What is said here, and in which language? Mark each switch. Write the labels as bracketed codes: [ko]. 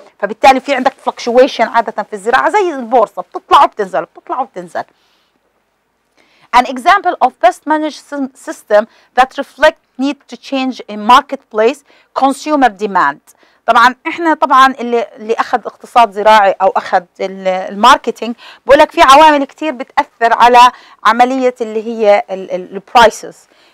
[ar] فبالتالي في عندك فلكشويشن عاده في الزراعه زي البورصه، بتطلع وبتنزل بتطلع وبتنزل. [en] An example of pest-management system that reflect need to change in marketplace consumer demand. [ar] طبعا احنا اللي اخذ اقتصاد زراعي او اخذ الماركتينج بقول لك في عوامل كثير بتاثر على عمليه اللي هي البرايسز.